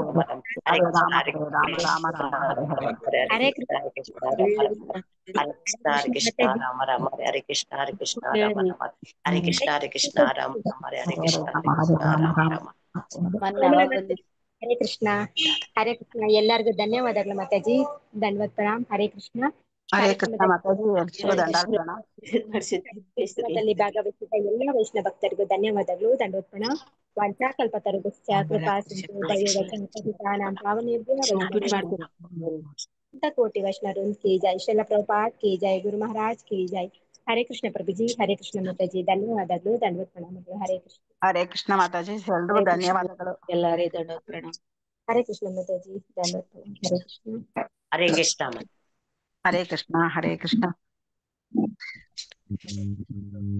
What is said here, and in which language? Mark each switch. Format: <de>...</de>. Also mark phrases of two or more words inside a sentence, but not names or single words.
<sa>ಹರೇ ಕೃಷ್ಣ. ಹರೇ ಕೃಷ್ಣ ರಾಮ ರಾಮ ಹರೇ ಕೃಷ್ಣ ಹರೇ ಕೃಷ್ಣ ರಾಮ ರಾಮ ಹರೇ ಕೃಷ್ಣ ಹರೇ ಕೃಷ್ಣ ರಾಮ ರಾಮ ಹರೇ ಕೃಷ್ಣ ರಾಮ ರಾಮ. ಹರೇ ಕೃಷ್ಣ. ಹರೇ ಕೃಷ್ಣ.</sa> <kn>ಎಲ್ಲರಿಗೂ ಧನ್ಯವಾದಗಳು ಮಾತಾಜಿ. ಧನ್ಯವಾದ ಪ್ರಣಾಮ್.</kn> <sa>ಹರೇ ಕೃಷ್ಣ. ಹರೇ ಕೃಷ್ಣ</sa> <kn>ಮಾತಾಜಿ, ಎಲ್ರಿಗೂ ಭಾಗವಹಿಸಿದ ಎಲ್ಲ ವೈಷ್ಣವ ಭಕ್ತರಿಗೂ ಧನ್ಯವಾದಗಳು.</kn> <sa>ದಂಡೋತ್ ಪ್ರಣಾಮ್. ವಾಂಚಾಕಲ್ಪತರುಶ್ಚ ಕೃಪಾ ಸಿಂಧು ದೈವವಚನ ಪತಿತಾನಾಂ ಪಾವನೇಭ್ಯೋ वैष्णवेभ्यो</sa> <hi>कोटि वैष्णव की जय। श्रील प्रभुपाद की जय। गुरु महाराज की जय।</hi> <sa>हरे कृष्ण</sa> <hi>प्रभु जी,</hi> <sa>हरे कृष्ण</sa> <hi>माताजी,</hi> <kn>ಧನ್ಯವಾದಗಳು, ಧನ್ಯವಾದ ಪ್ರಣಾಮಗಳು.</kn> <sa>ಹರೇ ಕೃಷ್ಣ. ಹರೇ ಕೃಷ್ಣ</sa> <kn>ಮಾತಾಜಿ, ಎಲ್ರಿಗೂ ಧನ್ಯವಾದಗಳು. ಎಲ್ಲಾರೇ ಧನ್ಯವಾದ ಪ್ರಣಾಮ.</kn> <sa>ಹರೇ ಕೃಷ್ಣ</sa> <kn>ಮಾತಾಜಿ, ಧನ್ಯವಾದ.</kn> <sa>ಹರೇ ಕೃಷ್ಣ. ಹರೇ ಕೃಷ್ಣ. ಹರೇ ಕೃಷ್ಣ, ಹರೇ ಕೃಷ್ಣ.</sa>